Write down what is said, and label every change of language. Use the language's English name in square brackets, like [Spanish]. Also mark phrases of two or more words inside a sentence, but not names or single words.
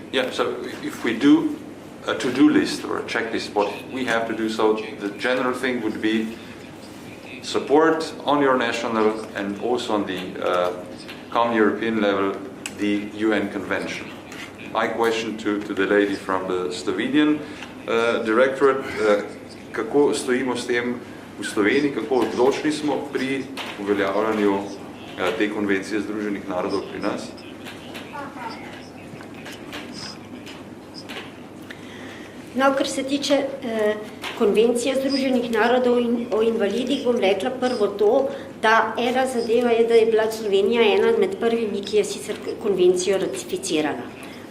[English] Yeah, so if we do a to-do list or a checklist, what we have to do, so the general thing would be support on your national and also on the common European level the UN Convention. My question to the lady from the Slovenian directorate, [Slovenian] kako stojimo s tem v Sloveniji, kako odločni smo pri uveljavljanju te konvencije Združenih narodov pri nas? No, kar se tiče konvencije Združenih narodov o invalidih, bom rekla prvo to, da ena zadeva je, da je bila Slovenija ena med prvimi, ki je sicer konvencijo ratificirala.